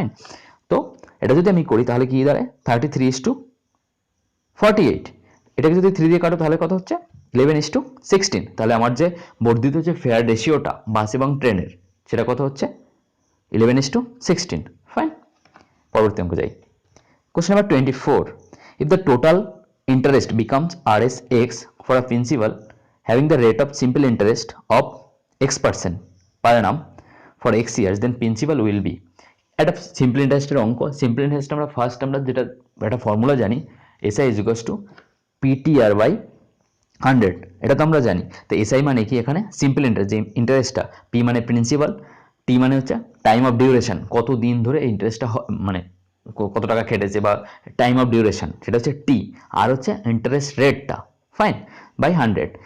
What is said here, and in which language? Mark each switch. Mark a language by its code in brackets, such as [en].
[bn] Fine, তো এটা যদি আমি করি তাহলে কি দাঁড়ায় 33:48। এটাকে যদি 3 দিয়ে কাটো তাহলে কত হচ্ছে 11:16। তাহলে আমার যে বর্ধিত যে ফেয়ার রেশিওটা বাস এবং ট্রেনের, সেটা কত হচ্ছে 11:16। ফাইন, পরবর্তী অঙ্ক যাই। [en] Question number 24. If the total interest becomes Rs(x) for a principal having the rate of simple interest of x% per annum for x years, then principal will be, [bn] একটা সিম্পল ইন্টারেস্টের অঙ্ক। সিম্পল ইন্টারেস্ট আমরা first আমরা যেটা একটা formula জানি, SI = PTR/100, এটা তো আমরা জানি। তো SI মানে কি, এখানে সিম্পল ইন্টারেস্ট, যে ইন্টারেস্টটা, P মানে প্রিন্সিপাল, T মানে হচ্ছে টাইম অফ ডিউরেশন, কত দিন ধরে এই ইন্টারেস্টটা মানে কত টাকা খেটেছে বা টাইম অফ ডিউরেশন, সেটা হচ্ছে টি, আর হচ্ছে ইন্টারেস্ট রেটটা, ফাইন, বাই 100।